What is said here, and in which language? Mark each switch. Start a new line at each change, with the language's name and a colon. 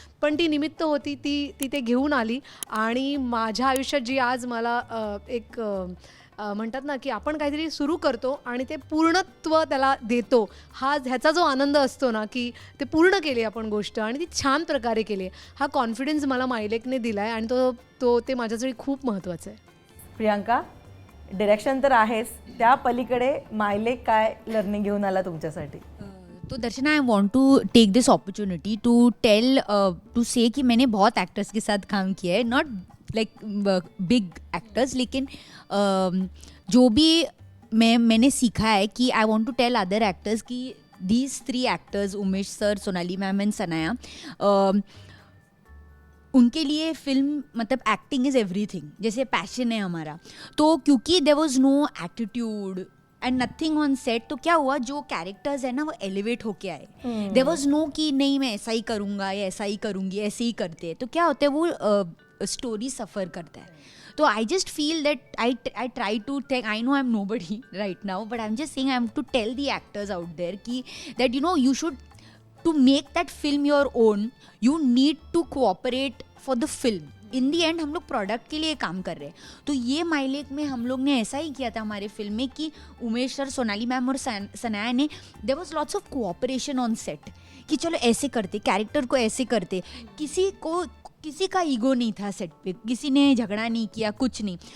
Marathi: पण ती निमित्त होती, ती ते घेऊन आली. आणि माझ्या आयुष्यात जी आज मला एक म्हणतात ना की आपण काहीतरी सुरू करतो आणि ते पूर्णत्व त्याला देतो, ह्याचा जो आनंद असतो ना, की ते पूर्ण केली आपण गोष्ट आणि ती छान प्रकारे केली, हा कॉन्फिडन्स मला मायलेकने दिला आहे आणि ते माझ्यासाठी खूप महत्त्वाचं आहे. प्रियांका, डिरेक्शन तर आहेच, त्या पलीकडे मायलेक काय लर्निंग घेऊन आला तुमच्यासाठी?
Hindi: तो दर्शना,
English: I want to take this opportunity to tell, to say
Hindi: कि मैंने बहुत एक्टर्स के साथ काम किया है,
English: not like big actors,
Hindi: लेकिन जो भी मैंने सीखा है कि
English: I want to tell other actors कि these 3 actors,
Hindi: Umesh sir, Sonali ma'am and Sanaya, उनके लिए फिल्म मतलब
English: Acting is everything.
Hindi: जैसे पैशन है हमारा, तो क्योंकि
English: there was no attitude and nothing on set,
Hindi: तो क्या हुआ, जो कैरेक्टर्स है ना वो एलिवेट होके आए.
English: there was no
Hindi: कि नहीं मैं ऐसा ही करूँगा या ऐसा ही करूँगी, ऐसे ही करते हैं, तो क्या होता है वो स्टोरी सफ़र करता है.
English: तो I just feel that I try to think, I know I am nobody right now, but I am just saying, I am to tell the actors out there कि that you know you should, to make that film your own, you need to cooperate for the film.
Hindi: In the and हम लोग product के लिए काम कर रहे हैं. तो ये माइलेक में हम लोग ने ऐसा ही किया था हमारे फिल्म में कि उमेश सर, सोनाली मैम और सनाया ने,
English: there was lots of cooperation on set
Hindi: कि चलो ऐसे करते, कैरेक्टर को ऐसे करते. किसी का ईगो नहीं था सेट पे, किसी ने झगड़ा नहीं किया, कुछ नहीं.